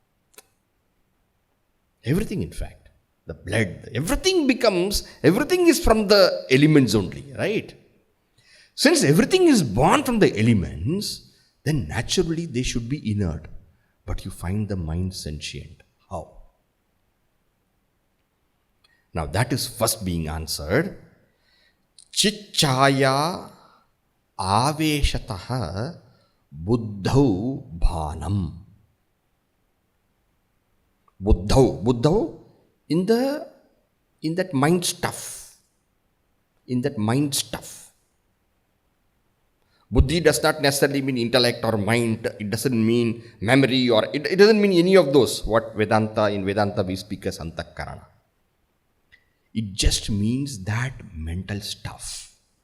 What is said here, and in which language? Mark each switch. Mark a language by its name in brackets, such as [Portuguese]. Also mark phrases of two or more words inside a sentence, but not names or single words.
[English] The blood, everything is from the elements only, right? Since everything is born from the elements, then naturally they should be inert. But you find the mind sentient. How? Now that is first being answered. [Sanskrit] चिच्छाया आवेशतः बुद्धौ भानम्. [English] Budau in that mind stuff. Buddhi does not necessarily mean intellect or mind. It doesn't mean memory or it doesn't mean any of those. What in Vedanta we speak as antah-karana. It just means that mental stuff.